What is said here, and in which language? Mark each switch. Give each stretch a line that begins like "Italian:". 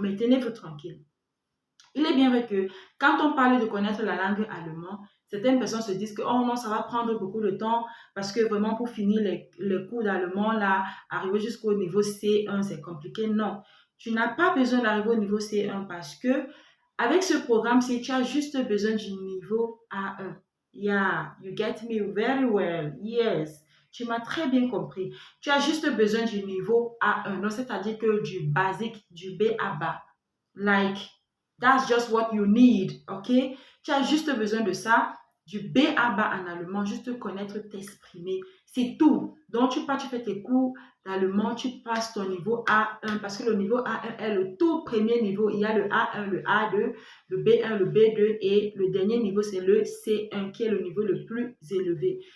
French: Mais tenez-vous tranquille. Il est bien vrai que quand on parle de connaître la langue allemande, certaines personnes se disent que oh non, ça va prendre beaucoup de temps parce que vraiment pour finir les cours d'allemand, là, arriver jusqu'au niveau C1, c'est compliqué. Non, tu n'as pas besoin d'arriver au niveau C1 parce que avec ce programme, si tu as juste besoin du niveau A1.
English: Yeah, you get me very well. Yes.
French: Tu m'as très bien compris. Tu as juste besoin du niveau A1, donc c'est-à-dire que du basique, du B à bas.
English: Like, that's just what you need, ok?
French: Tu as juste besoin de ça, du B à bas en allemand, juste connaître t'exprimer. C'est tout. Donc, tu fais tes cours d'allemand, tu passes ton niveau A1 parce que le niveau A1 est le tout premier niveau. Il y a le A1, le A2, le B1, le B2 et le dernier niveau, c'est le C1 qui est le niveau le plus élevé.